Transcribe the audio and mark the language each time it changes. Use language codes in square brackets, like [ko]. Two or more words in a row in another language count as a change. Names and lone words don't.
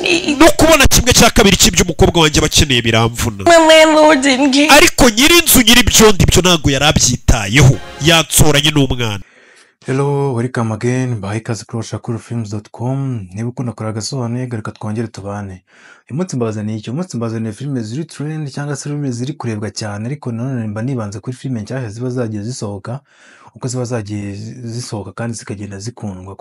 [en] need. [rw] no kubona kimwe cya kabiri cy'ibyo umukobwa wanjye bakeneye biramvuna. [en] My landlord didn't care. [rw] ariko nyir'inzu nyir'ibyondo ibyo ntabwo yari abyitayeho, yansoranye n'umwana. [en] Hello, welcome again. [rw] Baha ikaze kuri washakurufilms.com. Niba ukunda kureba agasobanuye reka twongere tubane. Uyu munsi mbazaniye iki? Uyu munsi mbazaniye filime ziri trend cyangwa se filime ziri kurebwa cyane, ariko nanone mba nibanze kuri filime nshyashya ziba zagiye zisohoka, uko ziba zagiye zisohoka kandi zikagenda zikundwa.